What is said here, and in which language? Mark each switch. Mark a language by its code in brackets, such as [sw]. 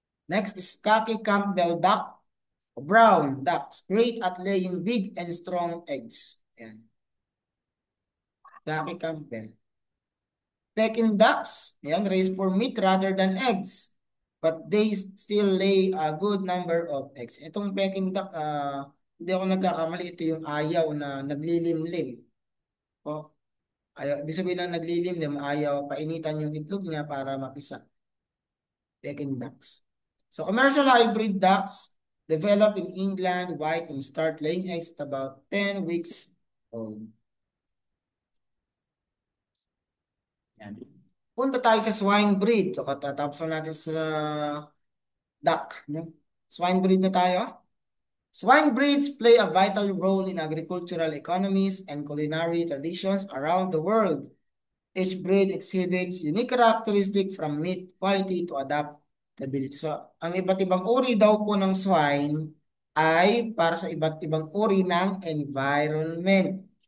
[en] Next is Khaki Campbell duck. Brown ducks, great at laying big and strong eggs. Ayan. Khaki Campbell. Peking ducks, ayan, raised for meat rather than eggs. But they still lay a good number of eggs. [tl] Itong Peking duck, hindi ako nagkakamali, ito yung ayaw na naglilimlim. O, ayaw, ibig sabihin ng naglilimlim, ayaw, painitan yung itlog niya para mapisa. Peking ducks. [en] So commercial hybrid ducks develop in England, white, and start laying eggs at about 10 weeks old. [tl] Yan. Punta tayo sa swine breed. So katatapos natin sa duck. No? Swine breed na tayo. [en] Swine breeds play a vital role in agricultural economies and culinary traditions around the world. Each breed exhibits unique characteristics from meat quality to adaptability. [tl] So, ang iba't ibang uri daw po ng swine ay para sa iba't ibang uri ng environment.